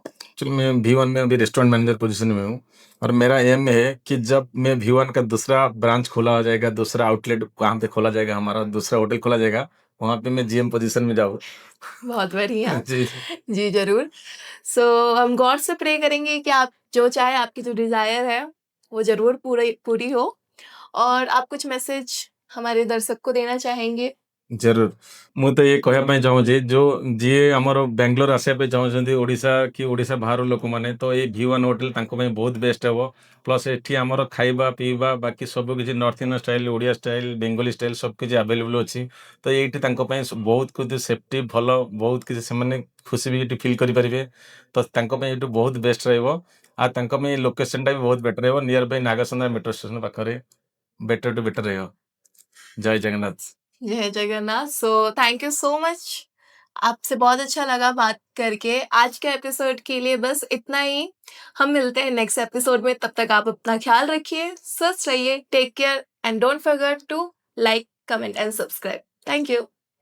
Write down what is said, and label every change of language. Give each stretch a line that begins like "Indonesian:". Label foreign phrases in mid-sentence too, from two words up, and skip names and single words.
Hindi: एक्चुअली मैं V1 में अभी
English: restaurant manager position
Hindi: में हूँ और मेरा एम है कि जब मैं V1 का दूसरा ब्रांच खोला हो जाएगा, दूसरा आउटलेट वहाँ पे खोला जाएगा, हमारा दूसरा होटल खोला जाएगा, वहाँ पे मैं
English: GM position
Hindi: में जाऊँ। बहुत बढ़िया। जी। जी जरूर। सो हम गॉड से प्रे करेंगे कि आप जो चाहे, आपकी जो डिजायर है वो जरूर पूरी हो। और आप कुछ मैसेज हमारे दर्शक को देना चाहेंगे? जरूर,
Odia: ମୁଁ ତ ये କହିବା ପାଇଁ ଚାହୁଁଛି, जो ଯିଏ ଆମର ବାଙ୍ଗାଲୋର ଆସିବା ପାଇଁ ଚାହୁଁଛନ୍ତି, ଓଡ଼ିଶା କି ଓଡ଼ିଶା ବାହାର ଲୋକମାନେ, ତ ଏଇ V1 ହୋଟେଲ ତାଙ୍କ ପାଇଁ ବହୁତ ବେଷ୍ଟ ହେବ। ପ୍ଲସ୍ ଏଠି ଆମର ଖାଇବା ପିଇବା ବାକି ସବୁ କିଛି
English: North Indian style,
Odia: ଓଡ଼ିଆ ଷ୍ଟାଇଲ, ବେଙ୍ଗଲୀ ଷ୍ଟାଇଲ ସବୁ କିଛି ଆଭେଲେବୁଲ୍ ଅଛି। ତ ଏଇଠି ତାଙ୍କ ପାଇଁ ବହୁତ କିଛି ସେଫ୍ଟି ଭଲ, ବହୁତ କିଛି ସେମାନେ ଖୁସି ବି ଏଠି ଫିଲ୍ କରିପାରିବେ। ତ ତାଙ୍କ ପାଇଁ ଏଇଠୁ ବହୁତ ବେଷ୍ଟ ରହିବ। ଆଉ ତାଙ୍କ ପାଇଁ ଲୋକେସନଟା ବି ବହୁତ ବେଟର ରହିବ,
English: near by
Odia: ନାଗସନ୍ଦା
English: metro station
Odia: ପାଖରେ।
English: better to better
Odia: ରହିବ। ଜୟ ଜଗନ୍ନାଥ।
English: जय जगन्नाथ। so thank you so much,
Hindi: आपसे बहुत अच्छा लगा बात करके। आज के एपिसोड के लिए बस इतना ही। हम मिलते हैं
English: next episode
Hindi: में, तब तक आप अपना ख्याल रखिए, स्वस्थ रहिए,
English: take care and don't forget to like, comment and subscribe. Thank you.